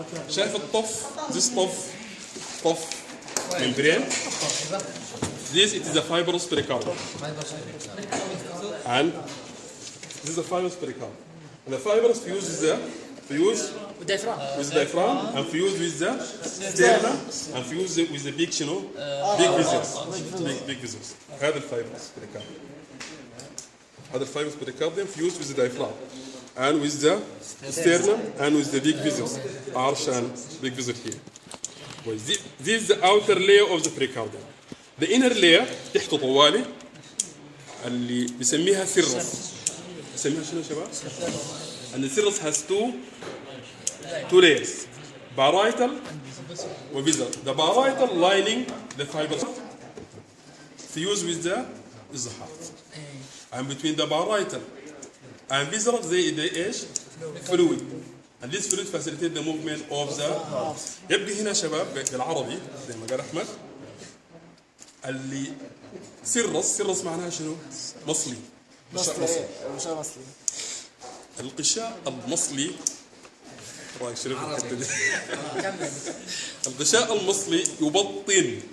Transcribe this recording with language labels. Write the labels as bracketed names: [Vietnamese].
[Arabic] شايف الطف؟ This طف membrane. [English] This it is a fibrous pericardium. And this is a fibrous pericardium. And the fibrous fuse with the diaphragm and fuse with the sternum and fuse with the big big vessels. Big vessels. [Arabic] هذا الفايبرس pericardium. هذا الفايبرس [English] pericardium fused with the diaphragm and with the sternum and with the big vessels. Arch and big vessel here. This is the outer layer of the pericardium. The inner layer [Arabic] تحت طوالي اللي بيسميها سيرس. بيسميها شنو يا شباب؟ [English] And the cirrus has two layers, parietal and visceral. The parietal lining the fibrous fused with the heart. And between the parietal and visceral there is fluid. And this fluid facilitates the movement of the [Arabic] يبقى هنا شباب بالعربي زي ما قال أحمد اللي سيرس معناها شنو؟ مصلي. مصلي. الغشاء المصلي رايك شنو في الحته دي؟ الغشاء المصلي يبطن